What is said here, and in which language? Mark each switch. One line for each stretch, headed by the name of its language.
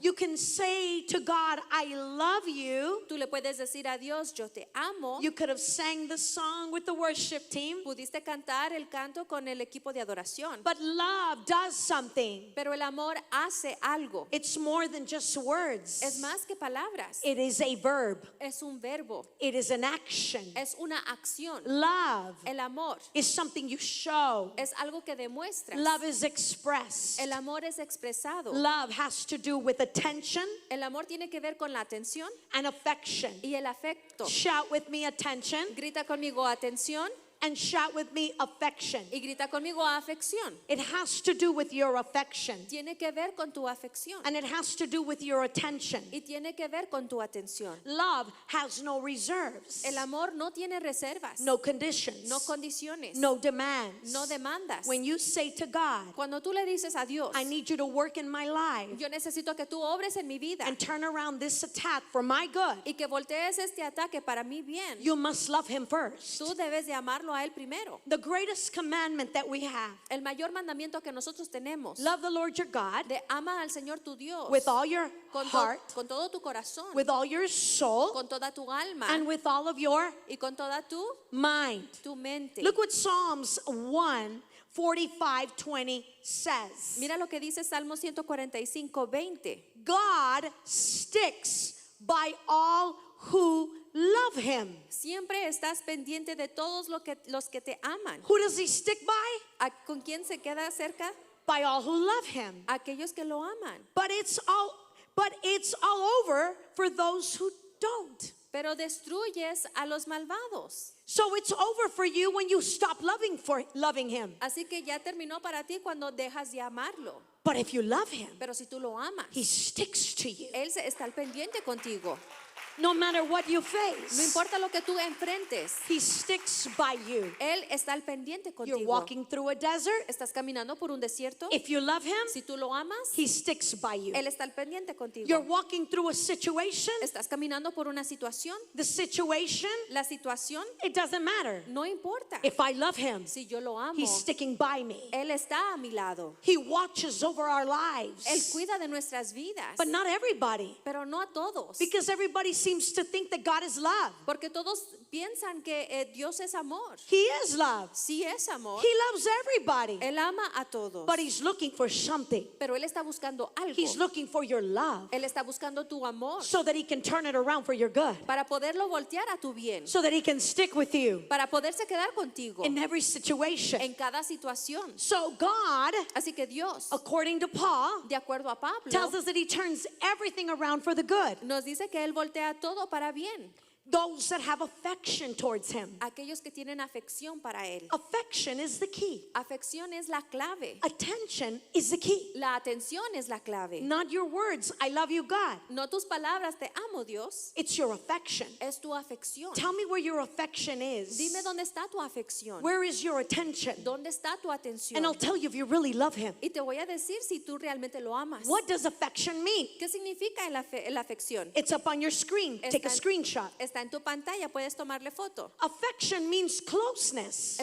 English: You can say to God, I love you.
Spanish: Tú le puedes decir a Dios, yo te amo.
English: You could have sang the song with the worship team.
Spanish: Pudiste cantar el canto con el equipo de adoración.
English: But love does something.
Spanish: Pero el amor hace algo.
English: It's more than just words.
Spanish: Es más que palabras.
English: It is a verb.
Spanish: Es un verbo.
English: It is an action.
Spanish: Es una acción.
English: Love
Spanish: El amor
English: is something you show.
Spanish: es algo que demuestras.
English: Love is expressed.
Spanish: El amor es expresado.
English: Love has to do with attention
Spanish: El amor tiene que ver con la atención
English: and affection.
Spanish: y el afecto.
English: Shout with me attention
Spanish: Grita conmigo atención
English: and shout with me affection.
Spanish: y grita conmigo afección.
English: It has to do with your affection
Spanish: Tiene que ver con tu afección
English: and it has to do with your attention.
Spanish: y tiene que ver con tu atención.
English: Love has no reserves,
Spanish: El amor no tiene reservas,
English: no conditions,
Spanish: no condiciones,
English: no demands.
Spanish: no demandas.
English: When you say to God,
Spanish: Cuando tú le dices a Dios,
English: I need you to work in my life
Spanish: yo necesito que tú obres en mi vida
English: and turn around this attack for my good,
Spanish: y que voltees este ataque para mi bien,
English: you must love him first.
Spanish: tú debes de amarlo a él primero.
English: The greatest commandment that we have,
Spanish: El mayor mandamiento que nosotros tenemos
English: love the Lord your God
Spanish: de ama al Señor tu Dios
English: with all your heart,
Spanish: con todo tu corazón,
English: with all your soul,
Spanish: con toda tu alma
English: and with all of your
Spanish: y con toda
English: mind.
Spanish: tu mente.
English: Look what Psalms 1:45-20 says.
Spanish: Mira lo que dice Salmo 145:20.
English: God sticks by all who love him.
Spanish: Siempre estás pendiente de todos los que te aman.
English: Who does he stick by?
Spanish: ¿Con quién se queda cerca?
English: By all who love him.
Spanish: Aquellos que lo aman.
English: But it's all over for those who don't.
Spanish: Pero destruyes a los malvados.
English: So it's over for you when you stop loving him.
Spanish: Así que ya terminó para ti cuando dejas de amarlo.
English: But if you love him,
Spanish: Pero si tú lo amas,
English: he sticks to you.
Spanish: él está al pendiente contigo.
English: No matter what you
Spanish: No
English: face,
Spanish: importa lo que tú enfrentes,
English: he sticks by you.
Spanish: él está al pendiente
English: You're
Spanish: contigo.
English: walking through a desert.
Spanish: Estás caminando por un desierto.
English: If you love him,
Spanish: Si tú lo amas,
English: he sticks by you.
Spanish: él está al pendiente contigo.
English: You're walking through a situation.
Spanish: Estás caminando por una situación.
English: The situation,
Spanish: La situación
English: it doesn't matter.
Spanish: no importa.
English: If I love him,
Spanish: Si yo lo amo,
English: he's sticking by me.
Spanish: él está a mi lado.
English: He watches over our
Spanish: Él
English: lives.
Spanish: cuida de nuestras vidas.
English: But not everybody.
Spanish: Pero no a todos.
English: Because everybody seems to think that God is love.
Spanish: Porque todos piensan que Dios es amor.
English: He is love.
Spanish: Sí es amor.
English: He loves everybody.
Spanish: Él ama a todos.
English: But he's looking for something.
Spanish: Pero él está buscando algo.
English: He's looking for your love
Spanish: Él está buscando tu amor
English: so that he can turn it around for your good.
Spanish: para poderlo voltear a tu bien.
English: So that he can stick with you
Spanish: Para poderse quedar contigo
English: in every situation.
Spanish: en cada situación.
English: So God,
Spanish: Así que Dios,
English: according to Paul,
Spanish: de acuerdo a Pablo,
English: tells us that he turns everything around for the good.
Spanish: nos dice que él voltea todo para bien.
English: Those that have affection towards him.
Spanish: Aquellos que tienen afección para él.
English: Affection is the key.
Spanish: Afección es la clave.
English: Attention is the key.
Spanish: La atención es la clave.
English: Not your words, I love you, God.
Spanish: No tus palabras, te amo, Dios.
English: It's your affection.
Spanish: Es tu afección.
English: Tell me where your affection is.
Spanish: Dime dónde está tu afección.
English: Where is your attention?
Spanish: ¿Dónde está tu atención?
English: And I'll tell you if you really love him.
Spanish: Y te voy a decir si tú realmente lo amas.
English: What does affection mean?
Spanish: ¿Qué significa la afección?
English: It's up on your screen. Take a screenshot.
Spanish: Está en tu pantalla, puedes tomarle foto.
English: Affection means closeness.